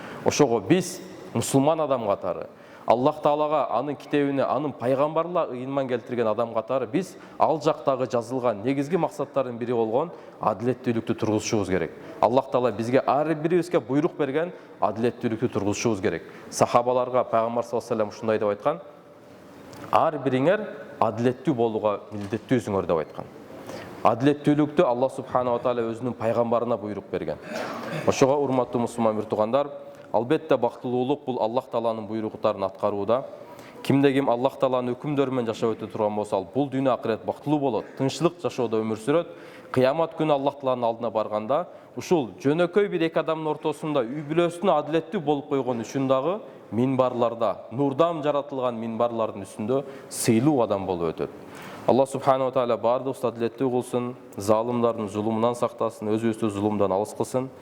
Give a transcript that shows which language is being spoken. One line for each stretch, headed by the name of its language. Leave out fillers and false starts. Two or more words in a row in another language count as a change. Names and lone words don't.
Kyrgyz: Ошого биз мусулман адам катары, Аллах Таалага, анын китебине, анын пайгамбарлар ыйынман келтирген адам катары биз ал жактагы жазылган негизги максаттардын бири болгон адилеттүүлүктү тургузушубуз керек. Аллах Таала бизге ар бирибизге буйрук берген адилеттүүлүктү тургузушубуз керек. Сахабаларга пайгамбар
Arabic: صلى الله عليه وسلم
Kyrgyz: ушундай деп айткан: ар бириңер адилеттүү болууга милдеттүүсүңөр деп айткан. Адилеттүүлүктү Аллах
Arabic: سبحانه وتعالى
Kyrgyz: өзүнүн пайгамбарына буйрук берген. Ошого урматтуу мусулман бир туугандар, албетте бактылуулук бул Аллах Тааланын буйруктарын аткарууда. Кимде ким Аллах Тааланын өкүмдөрү менен жашап өтө турган болсо, бул дүйнө акырет бактылуу болот, тынччылык жашоодо өмүр сүрөт. Кыямат күнү Аллах Тааланын алдына барганда, ушул жөнөкөй бир эки адамдын ортосунда үй бүлөсүнө адилеттүү болуп койгон үчүн дагы минбарларда, нурдан жаратылган минбарлардын үстүндө сыйлуу адам болуп өтөт. Аллах
Arabic: سبحانه وتعالى
Kyrgyz: бардыгыбызды адилеттүү кылсын, залымдардын зулумунан сактасын, өзүбүздү зулумдан алыс кылсын.